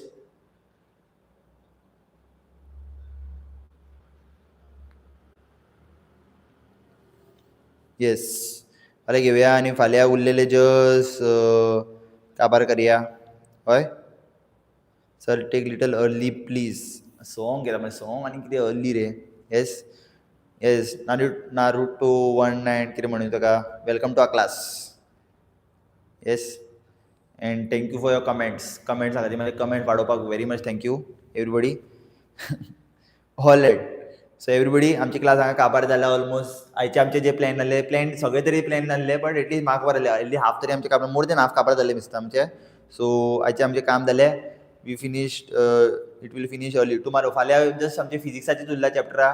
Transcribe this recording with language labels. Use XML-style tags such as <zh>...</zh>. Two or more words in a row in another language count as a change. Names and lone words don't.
<kok>येस, फाल्यां घेवया आनी फाल्यां उरलेले जस्ट काबार करया.</kok> <en>हय. sir take little early please.</en> <kok>सॉंग घेता मागीर सॉंग आनी कितें अर्ली रे.</kok> <en>येस.</en> <kok>येस, नारुतो 19 कितें म्हणून ताका.</kok> <en>welcome to our class. yes. and thank you for your comments</en> <kok>आसा ती मागीर कमेंट वाडोवपाक</kok> <en>very much thank you everybody. all right.</en> <kok>सो एवरीबडी, आमची क्लास हांगा काबार जाला ऑलमोस्ट. आयचे आमचे जे प्लॅन नासले सगळे तरी प्लॅन नासले,</kok> <en>but at least</en> <kok>म्हाका बरयले एटली हाफ तरी आमचे काबार,</kok> <en>more than half</en> <kok>काबार जाले दिसता आमचे. सो आयचे आमचें काम जालें.</kok> <en>we finished. it will finish early tomorrow.</en> <kok>फाल्यां जस्ट आमचे फिजिक्साचेच उरला चॅप्टरा.</kok>